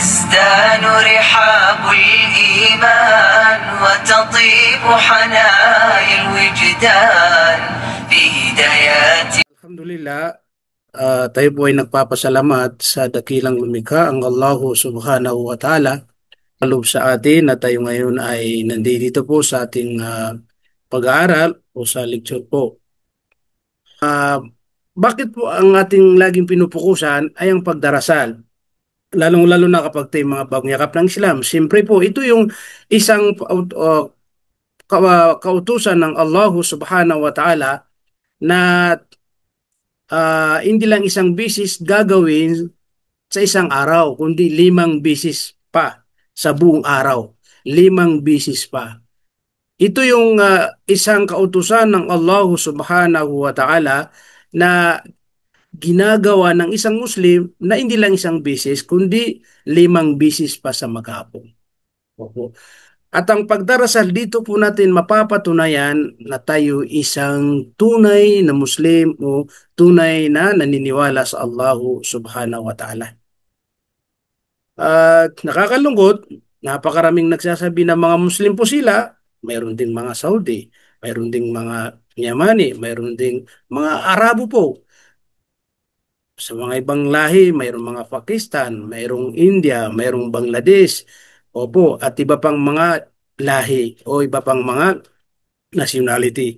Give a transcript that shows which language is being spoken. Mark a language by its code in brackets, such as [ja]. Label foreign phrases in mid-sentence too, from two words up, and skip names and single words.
[ar] تزدان رحاب الإيمان وتطيب حنايا الوجدان في هدايات. [tl] Alhamdulillah, tayo po ay nagpapasalamat sa dakilang lumikha ang [ar] الله سبحانه وتعالى. [tl] Kaloob sa atin na tayo ngayon ay nandito po sa ating pag-aaral o sa lecture po. Ah, Bakit po ang ating laging pinupukusan ay ang pagdarasal? Lalong-lalo na kapag tayo mga bagong yakap ng Islam. Siyempre po, ito yung isang kautusan ng [ar] الله سبحانه وتعالى [tl] na hindi lang isang bisis gagawin sa isang araw, kundi 5 bisis pa sa buong araw. 5 bisis pa. Ito yung isang kautusan ng [ar] الله سبحانه وتعالى [tl] na ginagawa ng isang Muslim na hindi lang isang bisis, kundi 5 bisis pa sa maghapon. Opo. At ang pagdarasal dito po natin mapapatunayan na tayo isang tunay na Muslim o tunay na naniniwala sa [ar] الله سبحانه وتعالى. [tl] At nakakalungkot, napakaraming nagsasabi na mga Muslim po sila, mayroon ding mga Saudi, mayroon ding mga Yamani, mayroon ding mga Arabo po. Sa mga ibang lahi, mayroong mga Pakistan, mayroong India, mayroong Bangladesh, opo, at iba pang mga lahi o iba pang mga nationality.